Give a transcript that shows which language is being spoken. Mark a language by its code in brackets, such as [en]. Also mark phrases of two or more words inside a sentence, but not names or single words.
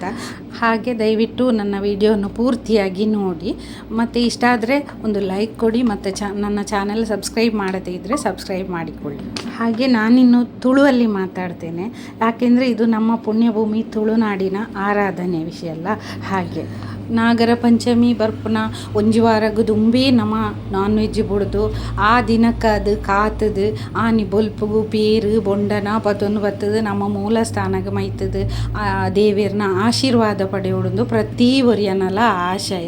[kn] ಹಾಗೆ ದಯವಿಟ್ಟು ನನ್ನ ವಿಡಿಯೋವನ್ನು ಪೂರ್ತಿಯಾಗಿ ನೋಡಿ. ಮತ್ತು ಇಷ್ಟ ಆದರೆ ಒಂದು ಲೈಕ್ ಕೊಡಿ ಮತ್ತು ನನ್ನ [en] channel subscribe [kn] ಮಾಡದೇ ಇದ್ದರೆ ಸಬ್ಸ್ಕ್ರೈಬ್ ಮಾಡಿಕೊಳ್ಳಿ. ಹಾಗೆ ನಾನಿನ್ನು ತುಳುವಲ್ಲಿ ಮಾತಾಡ್ತೇನೆ, ಯಾಕೆಂದರೆ ಇದು ನಮ್ಮ ಪುಣ್ಯಭೂಮಿ ತುಳುನಾಡಿನ ಆರಾಧನೆ ವಿಷಯ ಅಲ್ಲ. [tcy] ಹಾಗೆ ನಾಗರ ಪಂಚಮಿ ಬರ್ಪುನ ಒಂಜಿ ವಾರಗ್ ದುಂಬಿ ನಮ [en] non veg [tcy] ಬುಡ್ದು ಆ ದಿನಕ್ಕೆ ಅದು ಕಾತದು ಆನಿ ಬೊಲ್ಪುಗು ಪೇರು ಬೊಂಡನ ಪತೊಂದು ಬತ್ತದು ನಮ್ಮ ಮೂಲ ಸ್ಥಾನಕ್ಕೆ ಮೈತದು ಆ ದೇವಿಯರ್ನ ಆಶೀರ್ವಾದ ಪಡೆಯೋಡು ಪ್ರತಿ ಒರಿಯನಲ ಆಶಯ.